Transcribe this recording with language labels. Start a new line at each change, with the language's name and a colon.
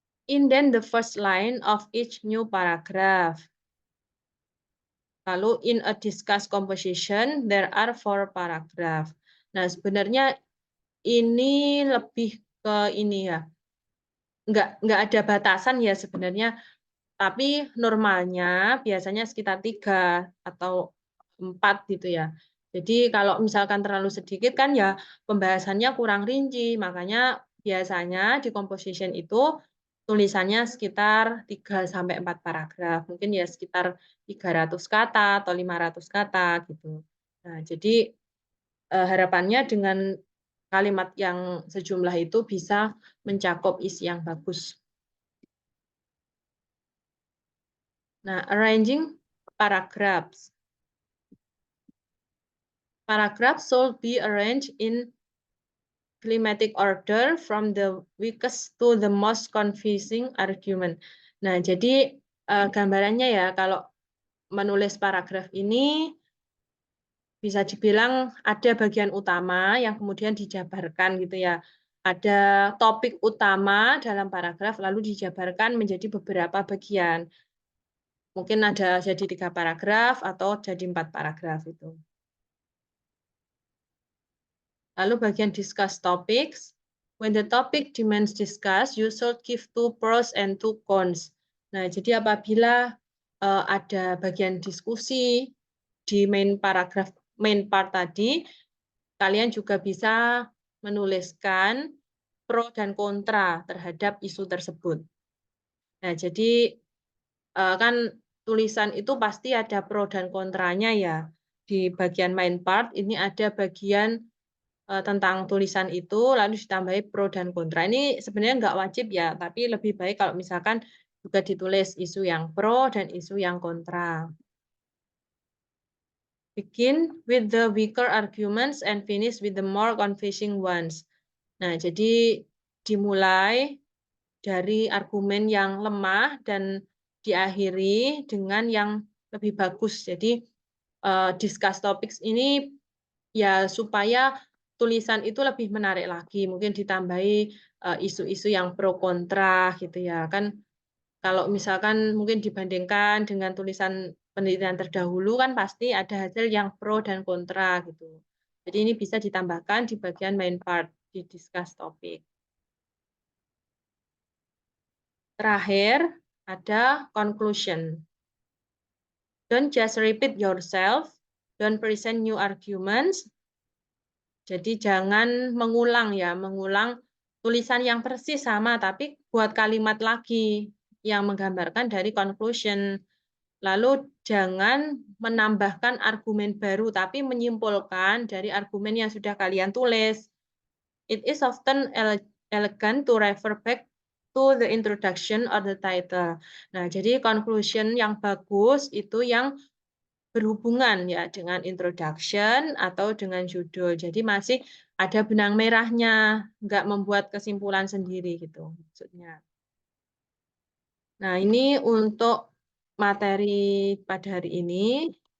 English: Indent the first line of each new paragraph. Lalu in a discuss composition, there are 4 paragraph.
Indonesian: Nah, sebenarnya ini lebih ke ini ya, nggak ada batasan ya sebenarnya, tapi normalnya biasanya sekitar 3 atau 4 gitu ya. Jadi kalau misalkan terlalu sedikit kan ya pembahasannya kurang rinci, makanya biasanya di composition itu tulisannya sekitar 3 sampai 4 paragraf, mungkin ya sekitar 300 kata atau 500 kata gitu. Nah, jadi harapannya dengan kalimat yang sejumlah itu bisa mencakup isi yang bagus.
English: Nah, arranging paragraphs. Paragraphs should be arranged in climatic order from the weakest to the most convincing argument.
Indonesian: Nah, jadi gambarannya ya kalau menulis paragraf ini bisa dibilang ada bagian utama yang kemudian dijabarkan gitu ya. Ada topik utama dalam paragraf lalu dijabarkan menjadi beberapa bagian. Mungkin ada jadi 3 paragraf atau jadi 4 paragraf itu. Lalu bagian discuss topics.
English: When the topic demands discuss, you should give 2 pros and 2 cons.
Indonesian: Nah, jadi apabila ada bagian diskusi di main paragraf, main part tadi, kalian juga bisa menuliskan pro dan kontra terhadap isu tersebut. Nah, jadi kan tulisan itu pasti ada pro dan kontranya ya. Di bagian main part ini ada bagian tentang tulisan itu, lalu ditambahi pro dan kontra. Ini sebenarnya nggak wajib ya, tapi lebih baik kalau misalkan juga ditulis isu yang pro dan isu yang kontra.
English: Begin with the weaker arguments and finish with the more convincing ones.
Indonesian: Nah, jadi dimulai dari argumen yang lemah dan diakhiri dengan yang lebih bagus. Jadi discuss topics ini ya supaya tulisan itu lebih menarik lagi. Mungkin ditambahi isu-isu yang pro kontra gitu ya. Kan kalau misalkan mungkin dibandingkan dengan tulisan penelitian terdahulu kan pasti ada hasil yang pro dan kontra gitu. Jadi ini bisa ditambahkan di bagian main part di discuss topic. Terakhir ada conclusion.
English: Don't just repeat yourself, don't present new arguments.
Indonesian: Jadi jangan mengulang ya, mengulang tulisan yang persis sama, tapi buat kalimat lagi yang menggambarkan dari conclusion. Lalu jangan menambahkan argumen baru, tapi menyimpulkan dari argumen yang sudah kalian tulis.
English: It is often elegant to refer back to the introduction or the title.
Indonesian: Nah, jadi conclusion yang bagus itu yang berhubungan ya dengan introduction atau dengan judul. Jadi masih ada benang merahnya, nggak membuat kesimpulan sendiri gitu maksudnya. Nah, ini untuk materi pada hari ini.